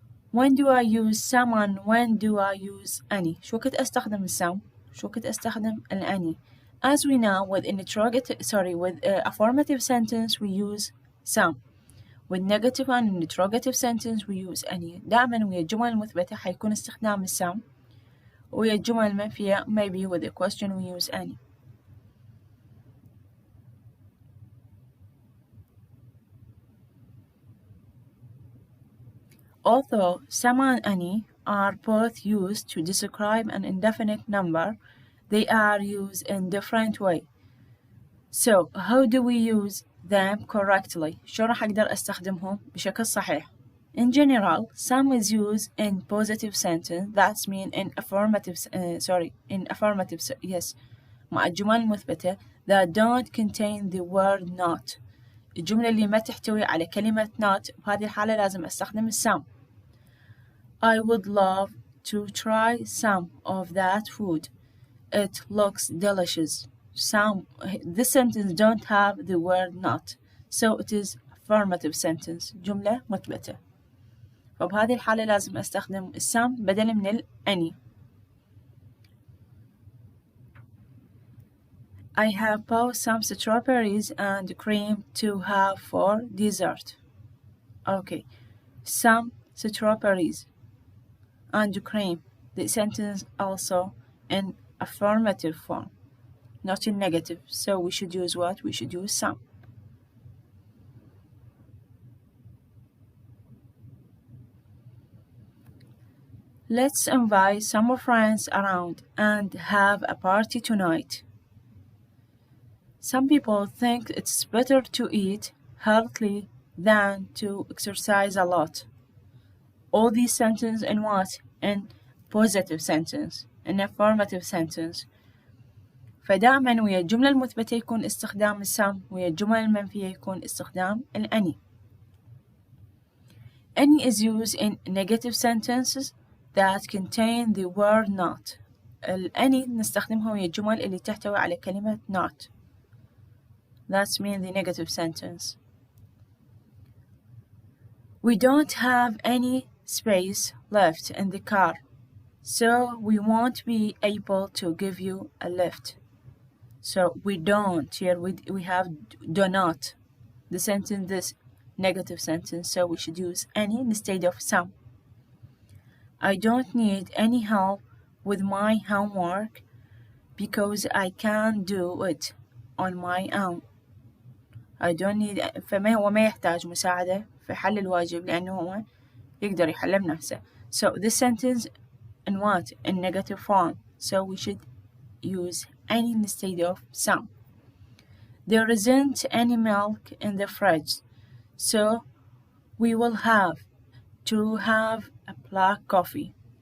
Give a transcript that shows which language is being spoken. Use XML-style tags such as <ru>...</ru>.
<en>When do I use some and when do I use any?</en> <ar>شو وقت أستخدم السم؟ شو وقت أستخدم الأني؟</ar> <en>As we know, with affirmative sentence we use some. With negative and interrogative sentence we use any.</en> <ar>دائما ويا الجمل المثبتة حيكون استخدام السم. ويا الجمل المنفية</ar> <en>maybe with a question we use any. Although some and any are both used to describe an indefinite number, they are used in different way. So how do we use them correctly?</en> <ar>شو راح أقدر أستخدمهم بشكل صحيح؟</ar> <en>In general, some is used in positive sentence. That's mean in affirmative. Yes.</en> <ar>مع الجمل المثبتة</ar> <en>that don't contain the word not.</en> <ar>الجملة اللي ما تحتوي على كلمة not بهذه الحالة لازم أستخدم some.</ar> <en>I would love to try some of that food. It looks delicious. Some. This sentence don't have the word not, so it is affirmative sentence.</en> <ar>جملة مثبتة. فبهذه الحالة لازم أستخدم some بدل من any.</ar> <en>I have bought some strawberries and cream to have for dessert. Okay, some strawberries and cream. The sentence also in affirmative form, not in negative. So we should use what? We should use some. Let's invite some friends around and have a party tonight. Some people think it's better to eat healthily than to exercise a lot. All these sentences in what? In positive sentence, in affirmative sentence.</en> <ar>فدائما ويا الجملة المثبتة يكون استخدام السم ويا الجمل المنفية يكون استخدام الأني.</ar> <en>Any is used in negative sentences that contain the word not.</en> <ar>الأني نستخدمها ويا الجمل اللي تحتوي على كلمة not.</ar> <en>That's mean the negative sentence. We don't have any space left in the car, so we won't be able to give you a lift. So we don't, here we have do not. The sentence is negative sentence, so we should use any instead of some. I don't need any help with my homework because I can do it on my own. I don't need</en> <ar>هو ما يحتاج مساعدة في حل الواجب لأنه هو يقدر يحله بنفسه.</ar> <en>So this sentence in what? In negative form. So we should use any instead of some. There isn't any milk in the fridge, so we will have to have a black coffee.</en>